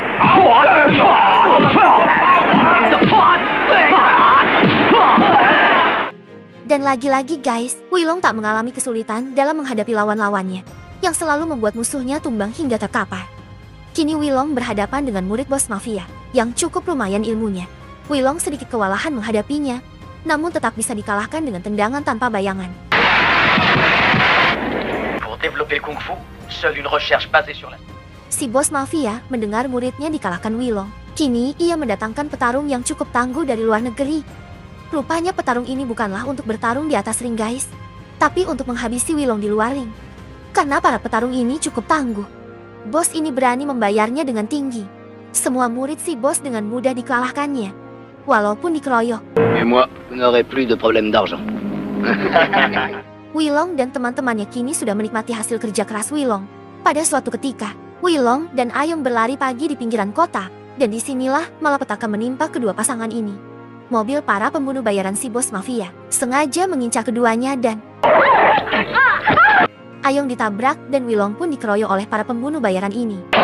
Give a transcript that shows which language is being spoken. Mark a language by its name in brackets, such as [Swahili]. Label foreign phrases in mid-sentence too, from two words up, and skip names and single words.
[Indonesian] Dan lagi-lagi guys, Wilong tak mengalami kesulitan dalam menghadapi lawan-lawannya, yang selalu membuat musuhnya tumbang hingga terkapar. Kini Wilong berhadapan dengan murid bos mafia, yang cukup lumayan ilmunya. Wilong sedikit kewalahan menghadapinya, namun tetap bisa dikalahkan dengan tendangan tanpa bayangan. [French] Pour développer le kung-fu, seule une recherche basée sur la... [Indonesian] Si bos mafia mendengar muridnya dikalahkan Wilong. Kini ia mendatangkan petarung yang cukup tangguh dari luar negeri. Rupanya petarung ini bukanlah untuk bertarung di atas ring guys, tapi untuk menghabisi Wilong di luar ring. Karena para petarung ini cukup tangguh, bos ini berani membayarnya dengan tinggi. Semua murid si bos dengan mudah dikalahkannya, walaupun dikeroyok. [French] Et moi, vous n'aurez plus de problème d'argent. [Indonesian] Wilong dan teman-temannya kini sudah menikmati hasil kerja keras Wilong. Pada suatu ketika, Wilong dan Ayong berlari pagi di pinggiran kota, dan disinilah malapetaka menimpa kedua pasangan ini. Mobil para pembunuh bayaran si bos mafia sengaja mengincar keduanya dan Ayong ditabrak dan Wilong pun dikeroyok oleh para pembunuh bayaran ini.